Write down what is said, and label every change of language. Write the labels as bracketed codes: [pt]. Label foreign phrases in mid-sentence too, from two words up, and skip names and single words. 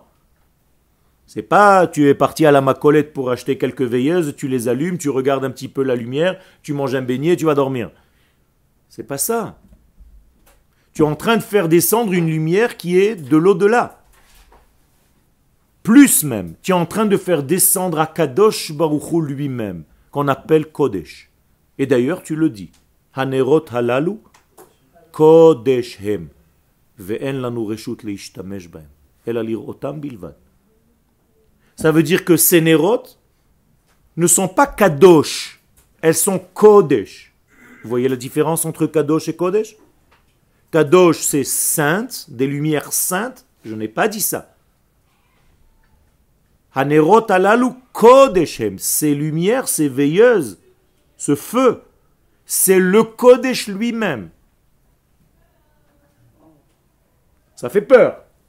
[fr] C'est pas tu es parti à la Macolette pour acheter quelques veilleuses, tu les allumes, tu regardes un petit peu la lumière, tu manges un beignet, tu vas dormir. C'est pas ça. Tu es en train de faire descendre une lumière qui est de l'au-delà. Plus même, tu es en train de faire descendre [he] הקדוש ברוך הוא [fr] lui-même, qu'on appelle Kodesh. Et d'ailleurs, tu le dis. [he] הנרות הללו קודש הם. ואין לנו רשות להשתמש בהם. אלא לראותם בלבד. [fr] Ça veut dire que ces nerot ne sont pas Kadosh, elles sont Kodesh. Vous voyez la différence entre Kadosh et Kodesh? Kadosh, c'est sainte, des lumières saintes. Je n'ai pas dit ça. [he] הנרות הללו קודש הם. [fr] Ces lumières, ces veilleuses, ce feu, c'est le Kodesh lui-même. Ça fait peur.